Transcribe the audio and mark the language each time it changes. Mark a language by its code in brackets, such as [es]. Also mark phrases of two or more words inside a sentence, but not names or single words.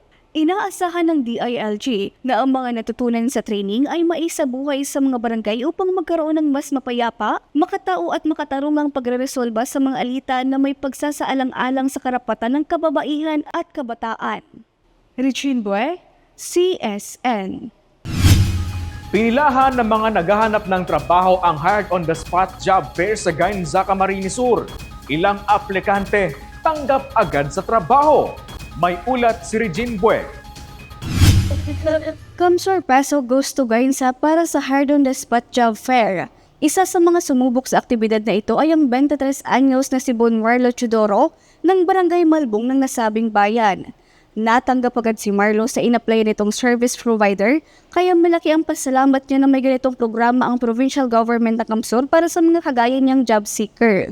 [tl] Inaasahan ng DILG na ang mga natutunan sa training ay maisabuhay sa mga barangay upang magkaroon ng mas mapayapa, makatao at makatarungang pagreresolba sa mga alitan na may pagsasaalang-alang sa karapatan ng kababaihan at kabataan. Richine Bue, CSN. Pinilahan ng mga naghahanap ng trabaho ang Hired on the Spot Job Fair sa Gainza, Camarines Sur. Ilang aplikante tanggap agad sa trabaho. May ulat si Regine Bue. Kamsur Peso [en] goes to [tl] Gainza para sa Hired on the Spot Job Fair. Isa sa mga sumubok sa aktibidad na ito ay ang 23 anyos na si Bonwarlo Chudoro ng Barangay Malbong ng nasabing bayan. Natanggap agad si Marlo sa in-apply nitong [en] service provider, [tl] kaya malaki ang pasalamat niya na may ganitong programa ang [en] provincial government [tl] ng Kamsur para sa mga kagaya niyang [en] job seeker.